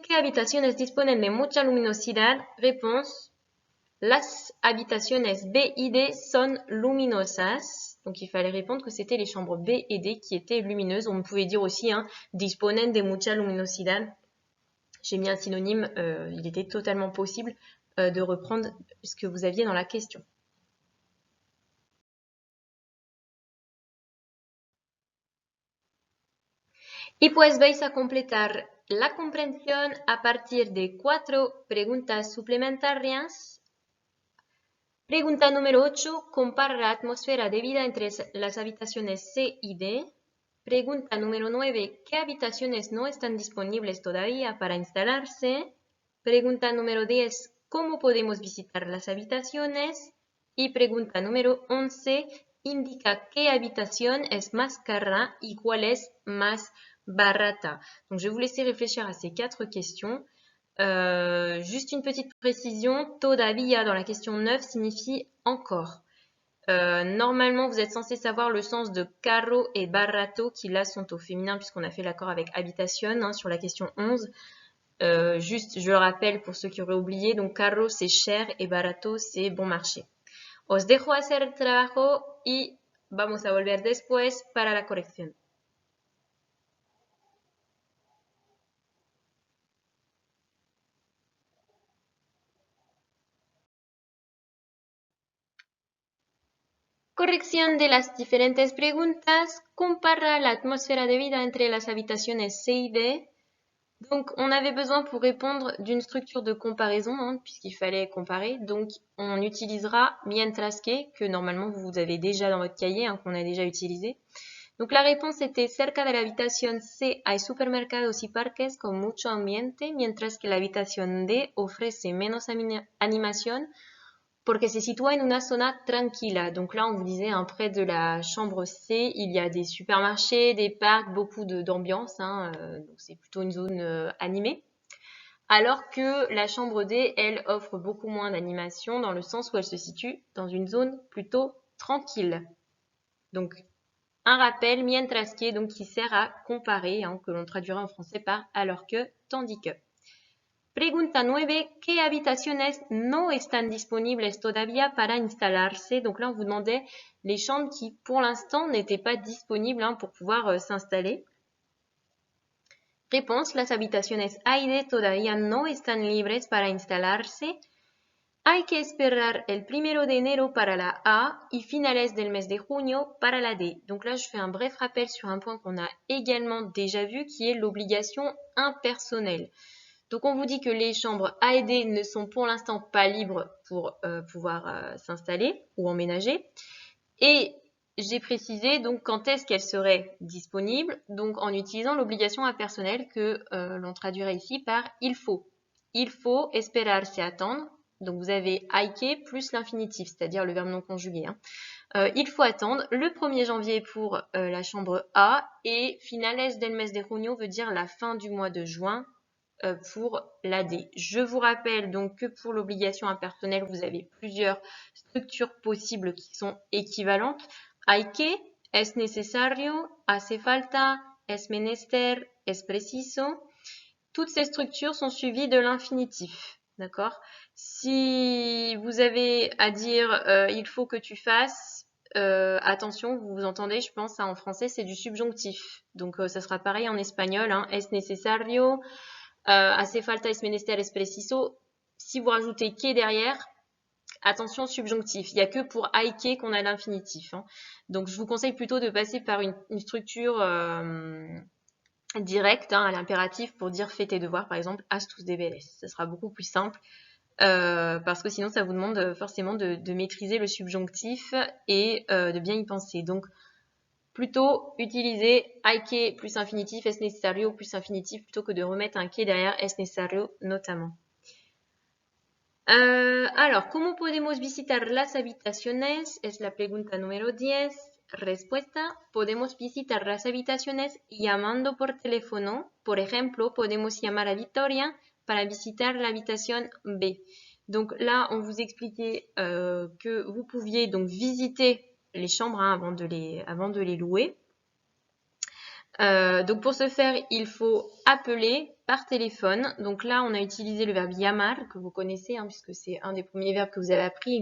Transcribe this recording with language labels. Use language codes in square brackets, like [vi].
[es] ¿Qué habitaciones disponen de mucha luminosidad? [fr] Réponse. [es] Las habitaciones B y D son luminosas. [fr] Donc il fallait répondre que c'était les chambres B et D qui étaient lumineuses. On pouvait dire aussi [es] disponen de mucha luminosidad. [fr] J'ai mis un synonyme, il était totalement possible de reprendre ce que vous aviez dans la question. [es] Y pues vais a completar la comprensión a partir de 4 preguntas suplementarias. Pregunta número 8. Compara la atmósfera de vida entre las habitaciones C y D. Pregunta número 9. ¿Qué habitaciones no están disponibles todavía para instalarse? Pregunta número 10. ¿Cómo podemos visitar las habitaciones? Y pregunta número 11. Indica qué habitación es más cara y cuál es más barata. [fr] Donc, je vais vous laisser réfléchir à ces 4 questions. Juste une petite précision, todavía dans la question 9 signifie encore. Normalement, vous êtes censé savoir le sens de caro et barato qui là sont au féminin puisqu'on a fait l'accord avec habitation sur la question 11. Juste, je le rappelle pour ceux qui auraient oublié, donc caro c'est cher et barato c'est bon marché. [es] Os dejo hacer el trabajo y vamos a volver después para la corrección. Corrección de las diferentes preguntas. Compara la atmósfera de vida entre las habitaciones C y D. [fr] Donc, on avait besoin pour répondre d'une structure de comparaison, puisqu'il fallait comparer. Donc, on utilisera [es] mientras que [fr] normalement vous avez déjà dans votre cahier, qu'on a déjà utilisé. Donc, la réponse était [es] cerca de la habitación C hay supermercados y parques con mucho ambiente, mientras que la habitación D ofrece menos animación porque se sitúa en una zona tranquila. [fr] Donc là, on vous disait, près de la chambre C, il y a des supermarchés, des parcs, beaucoup d'ambiance. Donc c'est plutôt une zone animée. Alors que la chambre D, elle, offre beaucoup moins d'animation dans le sens où elle se situe dans une zone plutôt tranquille. Donc, un rappel, [es] mientras que, [fr] donc qui sert à comparer, que l'on traduira en français par alors que, tandis que. [es] Pregunta 9. ¿Qué habitaciones no están disponibles todavía para instalarse? [fr] Donc là, on vous demandait les chambres qui, pour l'instant, n'étaient pas disponibles pour pouvoir s'installer. Réponse, [es] las habitaciones Aide todavía no están libres para instalarse. Hay que esperar el 1er de enero para la A y finales del mes de junio para la D. [fr] Donc là, je fais un bref rappel sur un point qu'on a également déjà vu, qui est l'obligation impersonnelle. Donc on vous dit que les chambres A et D ne sont pour l'instant pas libres pour pouvoir s'installer ou emménager. Et j'ai précisé donc quand est-ce qu'elles seraient disponibles, donc en utilisant l'obligation impersonnelle que l'on traduirait ici par il faut. Il faut, esperar, c'est attendre. Donc vous avez [es] hay que [fr] plus l'infinitif, c'est-à-dire le verbe non conjugué. Il faut attendre le 1er janvier pour la chambre A et [es] finales del mes de junio [fr] veut dire la fin du mois de juin pour la D. Je vous rappelle donc que pour l'obligation impersonnelle, vous avez plusieurs structures possibles qui sont équivalentes. [es] Hay que, es necesario, hace falta, es menester, es preciso. [fr] Toutes ces structures sont suivies de l'infinitif. D'accord? Si vous avez à dire il faut que tu fasses, attention, vous entendez, je pense, en français, c'est du subjonctif. Donc, ça sera pareil en espagnol. Hein, [es] es necesario, hace falta, es menester, es preciso. [fr] Si vous rajoutez que derrière, attention subjonctif. Il n'y a que pour [es] hay que [fr] qu'on a l'infinitif. Hein. Donc, je vous conseille plutôt de passer par une structure directe à l'impératif pour dire fais tes devoirs, par exemple, [es] haz tus deberes. [fr] Ce sera beaucoup plus simple. Parce que sinon ça vous demande forcément de maîtriser le subjonctif et de bien y penser. Donc plutôt utiliser [es] hay que [fr] plus infinitif, [es] es necesario [fr] plus infinitif plutôt que de remettre un que derrière [es] es necesario [fr] notamment. Alors, [es] ¿cómo podemos visitar las habitaciones? Es la pregunta número 10. Respuesta, podemos visitar las habitaciones llamando por teléfono. Por ejemplo, podemos llamar a Victoria para visitar la habitación B. [fr] Donc là, on vous expliquait que vous pouviez donc visiter les chambres avant de les louer. Donc pour ce faire, il faut appeler par téléphone. Donc là, on a utilisé le verbe llamar, que vous connaissez, puisque c'est un des premiers verbes que vous avez appris.